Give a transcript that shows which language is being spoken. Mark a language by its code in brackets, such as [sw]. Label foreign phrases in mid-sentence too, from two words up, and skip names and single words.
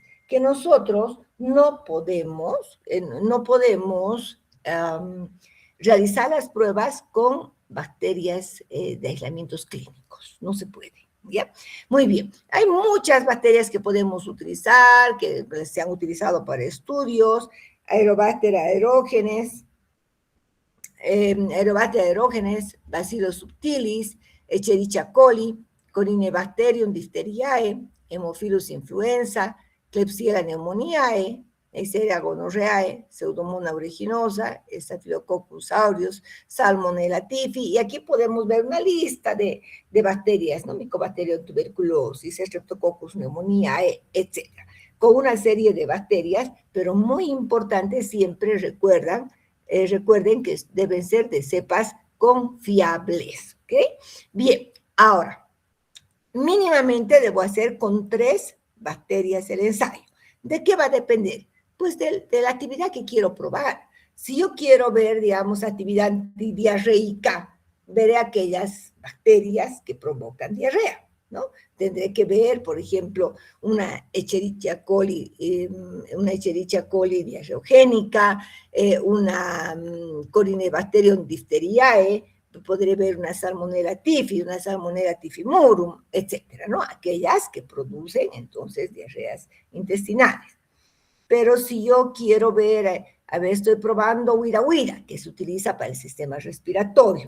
[es] Que nosotros no podemos realizar las pruebas con bacterias de aislamientos clínicos. No se puede. ¿Ya? Muy bien. Hay muchas bacterias que podemos utilizar, que se han utilizado para estudios, Aerobacter aerógenes, Aerobacter aerógenes, Bacillus subtilis, Escherichia coli, Corynebacterium diphtheriae, Haemophilus influenza, Klebsiella pneumoniae, Neisseria gonorrheae, Pseudomonas aeruginosa, Staphylococcus aureus, Salmonella typhi, y aquí podemos ver una lista de bacterias, ¿no? Mycobacterium tuberculosis, Streptococcus pneumoniae, etc. Con una serie de bacterias, pero muy importante, siempre recuerden que deben ser de cepas confiables, ¿ok? Bien, ahora, mínimamente debo hacer con 3 bacterias el ensayo. ¿De qué va a depender? Pues de la actividad que quiero probar. Si yo quiero ver, digamos, actividad antidiarreica, veré aquellas bacterias que provocan diarrea, ¿no? Tendré que ver, por ejemplo, una Escherichia coli diarreogénica, una Corynebacterium diphtheriae, podré ver una Salmonella typhi, una Salmonella typhimurium, etcétera, ¿no? Aquellas que producen entonces diarreas intestinales. Pero si yo quiero ver, a ver, estoy probando huira, que se utiliza para el sistema respiratorio.